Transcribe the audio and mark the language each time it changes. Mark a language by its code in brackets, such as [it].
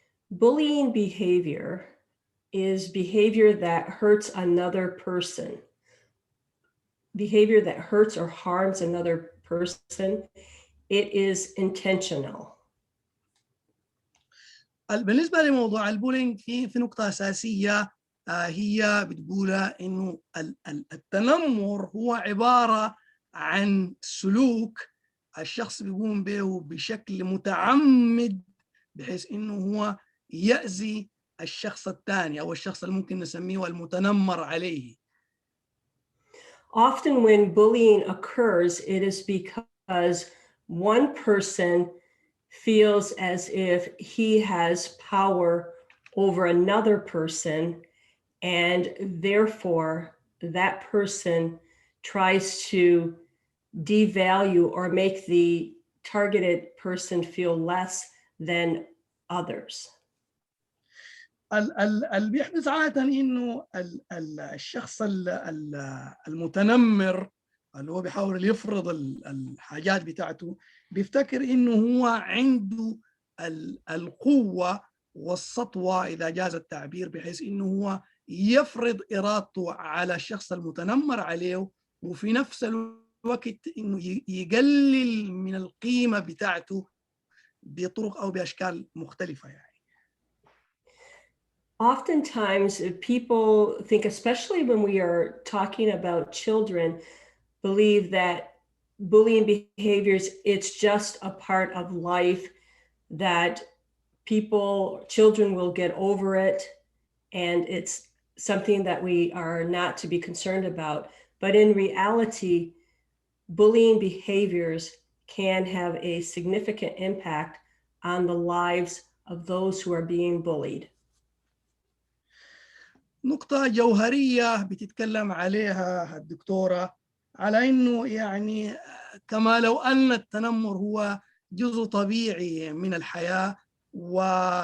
[en] Bullying behavior is behavior that hurts another person. Behavior that hurts or harms another person. It is intentional. [ar] بالنسبة لموضوع البولينج في نقطة أساسية هي بتقول إنه التنمر هو عبارة عن سلوك الشخص بيقوم به بشكل متعمد بحيث إنه هو يأذي الشخص الثاني أو الشخص اللي ممكن نسميه المتنمر عليه. [en] Often when bullying occurs, it is because one person feels as if he has power over another person, and therefore that person tries to devalue or make the targeted person feel less than others. [ar] اللي بيحدث عادة إنه الشخص المتنمر اللي هو بيحاول يفرض الحاجات بتاعته بيفتكر إنه هو عنده القوة والسطوة إذا جاز التعبير، بحيث إنه هو يفرض إرادته على الشخص المتنمر عليه، وفي نفس الوقت إنه يقلل من القيمة بتاعته بطرق أو بأشكال مختلفة يعني. [en] Oftentimes, people think, especially when we are talking about children, believe that bullying behaviors, it's just a part of life, that children will get over it, and it's something that we are not to be concerned about. But in reality, bullying behaviors can have a significant impact on the lives of those who are being bullied. [ar] نقطة جوهرية بتتكلم عليها الدكتورة على إنه يعني كما لو أن التنمر هو جزء طبيعي من الحياة والناس